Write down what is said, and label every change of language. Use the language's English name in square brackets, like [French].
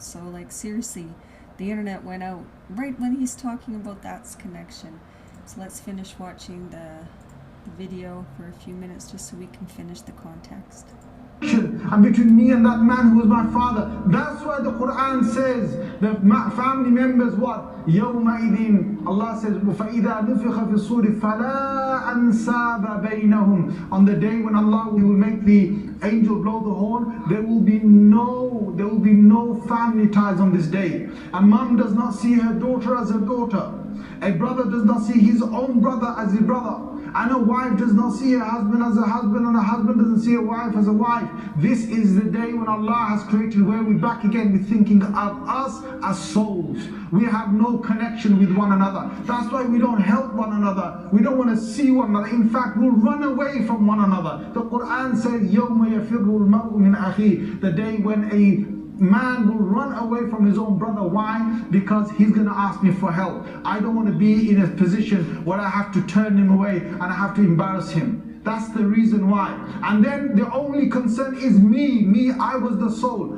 [English] So, like, seriously, the internet went out right when he's talking about that's connection. So let's finish watching the video for a few minutes just so we can finish the context. And between me and that man who was my father. That's why the Quran says the family members what? [Arabic] يَوْمَئِذٍ, [English] Allah says [Arabic] فَإِذَا نُفِخَ فِي الصُّورِ فَلَا أَنْسَابَ بَيْنَهُمْ. [English] On the day when Allah will make the angel blow the horn, there will be no family ties on this day. A mom does not see her daughter as her daughter. A brother does not see his own brother as his brother. And a wife does not see her husband as a husband, and a husband doesn't see a wife as a wife. This is the day when Allah has created, where we're back again with thinking of us as souls. We have no connection with one another. That's why we don't help one another. We don't want to see one another. In fact, we'll run away from one another. The Quran says, [Arabic] يَوْمَ يَفِرُّ الْمَرْءُ مِنْ أَخِيهِ. [English] The day when a man will run away from his own brother. Why? Because he's going to ask me for help. I don't want to be in a position where I have to turn him away and I have to embarrass him. That's the reason why. And then the only concern is me. I was the soul.